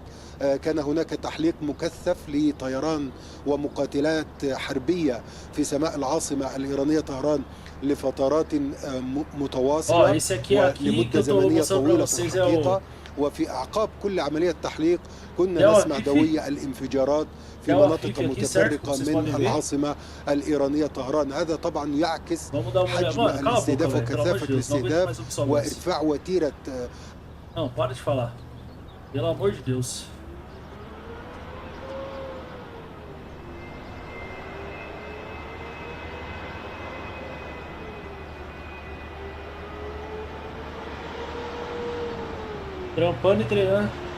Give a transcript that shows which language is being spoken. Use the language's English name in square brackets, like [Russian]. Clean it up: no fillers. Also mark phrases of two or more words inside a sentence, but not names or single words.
[Arabic] كان هناك تحليق مكثف لطيران ومقاتلات حربية في سماء العاصمة الإيرانية طهران لفترات متواصلة ولمدة زمنية طويلة في الحقيقة. وفي أعقاب كل عملية تحليق كنا نسمع دوية الانفجارات في مناطق متفرقة من العاصمة الإيرانية طهران. هذا طبعا يعكس حجم الاستهداف وكثافة الاستهداف وإرفاع وتيرة. [Portuguese] Não, para de falar. Pelo amor de Deus. Trampando e treinando.